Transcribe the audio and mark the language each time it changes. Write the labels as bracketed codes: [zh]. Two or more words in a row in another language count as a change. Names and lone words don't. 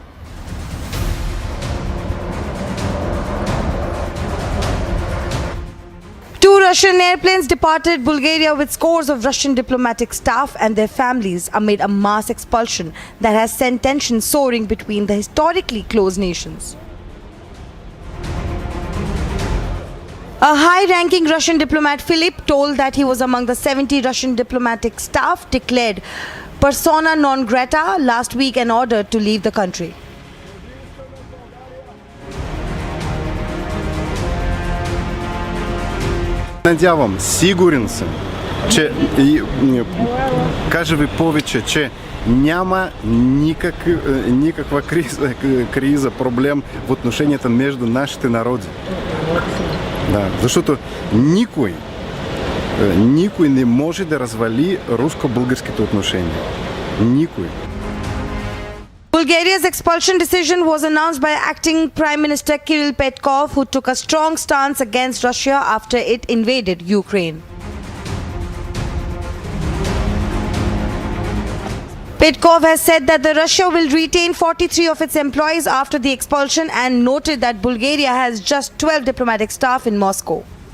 [en] Two Russian airplanes departed Bulgaria with scores of Russian diplomatic staff and their families amid a mass expulsion that has sent tensions soaring between the historically close nations. A high-ranking Russian diplomat, Philip, told that he was among the 70 Russian diplomatic staff declared persona non grata last week and ordered to leave the country. [bg] Надявам, сигурен съм, че кажа ви повече, че няма никаква криза, проблем в отношенията между нашите народи. Да, защото никой не може да развали руско-българските отношения. Никой. [en] Bulgaria's expulsion decision was announced by acting Prime Minister Kirill Petkov, who took a strong stance against Russia after it invaded Ukraine. Petkov has said that Russia will retain 43 of its employees after the expulsion and noted that Bulgaria has just 12 diplomatic staff in Moscow.